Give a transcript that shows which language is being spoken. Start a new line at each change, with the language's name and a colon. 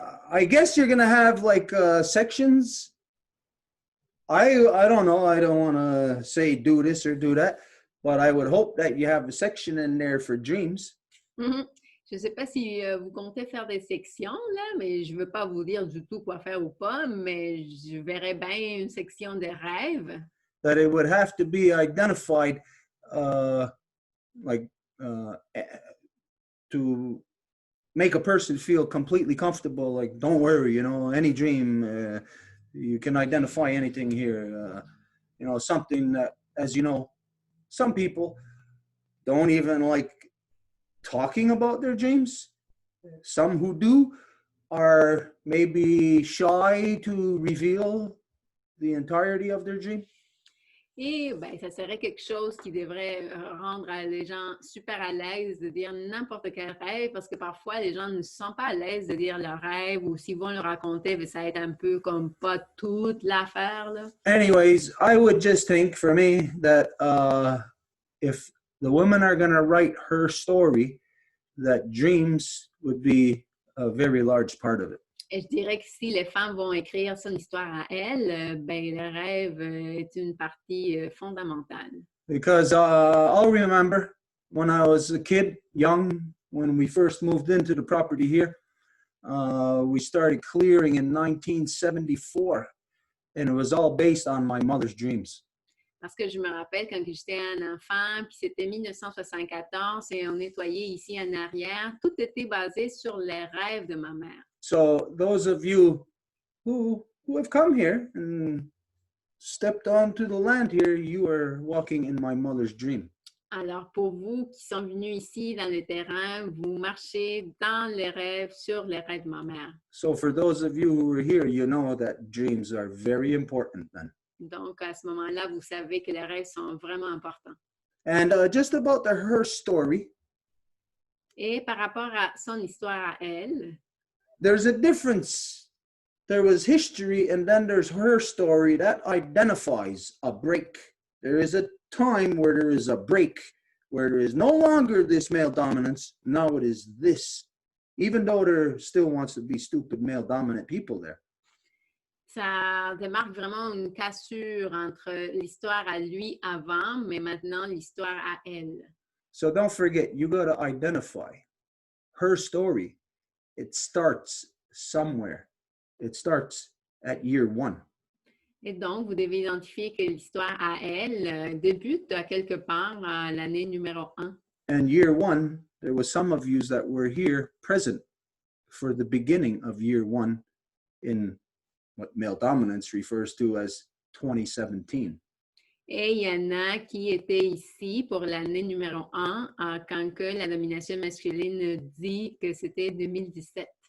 English: I guess you're gonna have like sections. I don't know. I don't want to say do this or do that, but I would hope that you have a section in there for dreams. Mhm.
French: Je ne sais pas si vous comptez faire des sections, là, mais je ne veux pas vous dire du tout quoi faire ou pas, mais je verrais bien une section de rêves.
English: That it would have to be identified, like to make a person feel completely comfortable. Like, don't worry, you know, any dream, you can identify anything here. You know, something that, as you know, some people don't even like talking about their dreams. Some who do are maybe shy to reveal the entirety of their dream.
French: Et ben, ça serait quelque chose qui devrait rendre les gens super à l'aise de dire n'importe quel rêve, parce que parfois, les gens ne se sentent pas à l'aise de dire leur rêve, ou s'ils vont le raconter, ben, ça va être un peu comme pas toute l'affaire, là.
English: Anyways, I would just think for me that if the women are going to write her story, that dreams would be a very large part of it.
French: Et je dirais que si les femmes vont écrire son histoire à elles, ben, le rêve est une partie fondamentale.
English: Because I'll remember when I was a kid, young, when we first moved into the property here, we started clearing in 1974, and it was all based on my mother's dreams.
French: Parce que je me rappelle quand j'étais un enfant, puis c'était 1974, et on nettoyait ici en arrière, tout était basé sur les rêves de ma mère.
English: So those of you who have come here and stepped onto the land here, you are walking in my mother's dream.
French: Alors, pour vous qui sont venus ici dans le terrain, vous marchez dans les rêves, sur les rêves de ma mère.
English: So for those of you who are here, you know that dreams are very important then.
French: Donc, à ce moment-là, vous savez que les rêves sont vraiment importants.
English: And just about her story,
French: Et par rapport à son histoire à elle,
English: there's a difference. There was history, and then there's her story that identifies a break. There is a time where there is a break, where there is no longer this male dominance. Now it is this, even though there still wants to be stupid male dominant people there.
French: ça démarque vraiment une cassure entre l'histoire à lui avant, mais maintenant l'histoire à elle.
English: So don't forget, you got to identify her story. It starts somewhere. It starts at year 1.
French: Et donc, vous devez identifier que l'histoire à elle débute à quelque part à l'année numéro 1.
English: And year 1, there was some of you that were here present for the beginning of year 1 in what male dominance refers to as 2017.
French: Et il y en a qui étaient ici pour l'année numéro 1 quand que la domination masculine dit que c'était 2017.